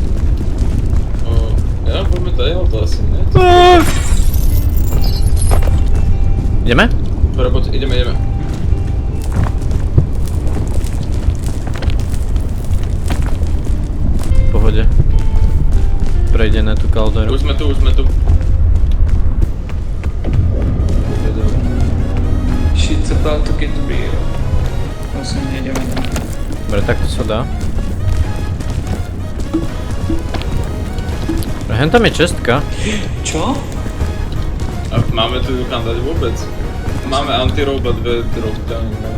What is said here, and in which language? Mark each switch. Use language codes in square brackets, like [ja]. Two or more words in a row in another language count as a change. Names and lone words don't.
[sk] Ja, poďme tady, ale to asi ne. Ideme? Dobre, poď, ideme. V pohode. Prejde na tú kalderu. Už sme tu. [en] Shit's about to get real. [sk] Musím, ideme. Dobre, tak to sa dá. Hen tam je čestka. Čo? A máme tu kam dať vôbec? Máme antiroba, 2 dropdowny.